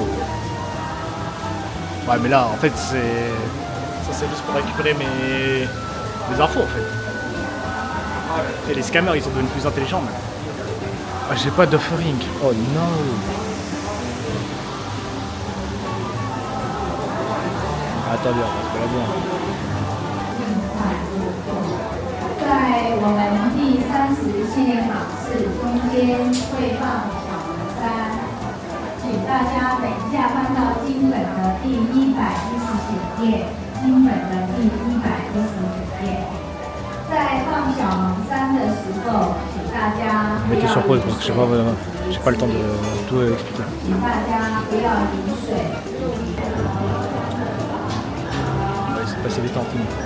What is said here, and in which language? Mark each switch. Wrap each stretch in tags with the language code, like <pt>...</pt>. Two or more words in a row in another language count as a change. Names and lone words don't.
<fr>Ouais, mais là, en fait, ça c'est juste pour récupérer mes infos, en fait. Et les scammers, ils sont devenus plus intelligents, mais... Ah, j'ai pas d'offering. Oh non. Attendez, on va se la voir.</fr> <zh>在我们第30系列考试中间会放小门3，请大家等一下翻到经本的第119页，经本的第119页。在放小门3的时候，请大家不要</zh> <fr>Mettez sur pause parce que j'ai pas le temps de tout expliquer.</fr> <zh>请大家不要饮水。</zh> <fr>C'est passé vite en film.</fr>